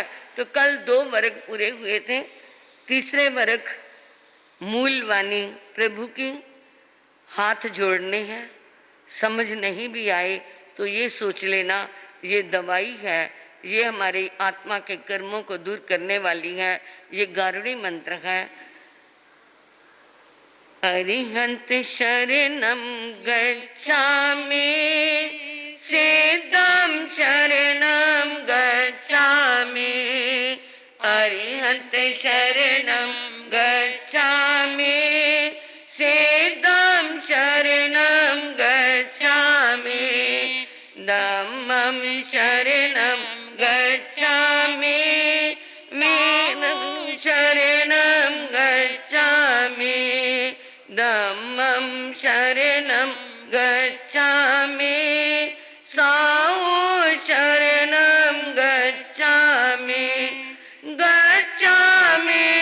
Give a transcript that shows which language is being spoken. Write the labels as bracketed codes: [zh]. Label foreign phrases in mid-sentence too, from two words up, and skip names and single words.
[hi] तो कल 2 वर्ग पूरे हुए थे, तीसरे वर्ग मूल वाणी प्रभु की हाथ जोड़ने हैं। समझ नहीं भी आए तो ये सोच लेना ये दवाई है, ये हमारी आत्मा के कर्मों को दूर करने वाली है। ये गारुड़ी मंत्र है, [pi] अरिहंत शरणं गच्छामि, सिद्धं शरणं गच्छामि, अरिहंत शरणं गच्छामि सिद्धं शरणं गच्छामि धम्मं शरणं गच्छामि वीरं शरणं गच्छामि धम्मं शरणं गच्छामि साहु शरणं गच्छामि गच्छामि